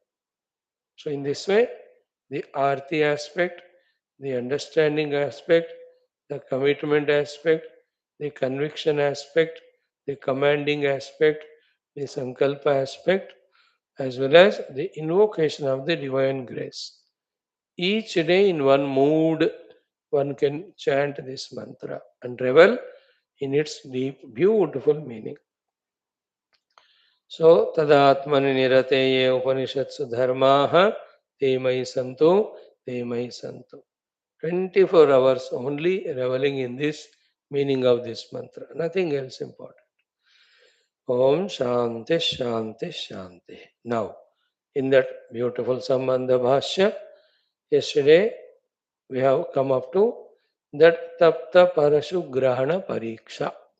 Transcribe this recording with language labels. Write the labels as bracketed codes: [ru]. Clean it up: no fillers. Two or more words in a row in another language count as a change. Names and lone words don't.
[en] So in this way, the arti aspect, the understanding aspect, the commitment aspect, the conviction aspect, the commanding aspect, the sankalpa aspect, as well as the invocation of the divine grace. Each day in one mood, one can chant this mantra and revel in its deep, beautiful meaning. So, [sa] तदात्मनि निरते य उपनिषत्सु धर्मास्ते मयि सन्तु, ते मयि सन्तु. [en] 24 hours only reveling in this meaning of this mantra. Nothing else important. [sa] ॐ शान्तिः शान्तिः शान्तिः. [en] Now, in that beautiful Sambandha Bhashya, yesterday we have come up to that Tapta Parashu Grahana Pariksha.